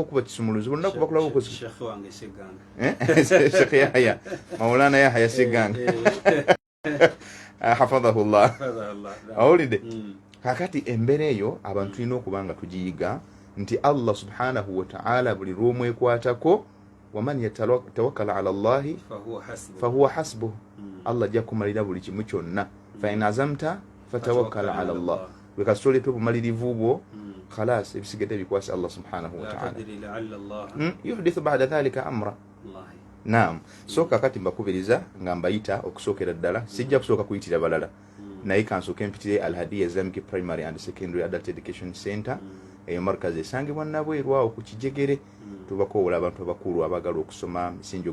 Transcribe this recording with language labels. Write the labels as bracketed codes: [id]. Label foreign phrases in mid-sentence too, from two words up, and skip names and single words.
[lg] okuba kisumuluzo buli lunaku bakulaba okozesa Sheikh Yahya Maulana Yahya Seganga [ar] hafadhahu Allah [lg] awulidde kakati embeera eyo abantu tulina okuba nga tugiyiga nti Allah [ar] subhanahu wa ta'ala [lg] buli lw'omwekwatako [ar] waman yatawakkala ala Allahi fahuwa hasbuh Allah [lg] ajja kumalira buli kimu kyonna [ar] fa in azamta fatawakkal ala Allah [lg] wekasitoleta obumalirivu bwo khalas ebisigadde bikwasa Allah [ar] subhanahu wa ta'ala yuhdithu ba'da dhalika amra naam [lg] so kakati mbakubiriza nga mbayita okusookera ddala sijja kusooka kuyitira balala naye kansooke mpitire Al Hadiya Islamic Primary and Secondary Adult Education Center eyo markazi esangibwa nabweru awo ku Kijegere tubakoowola abantu abakulu abagala okusoma misingi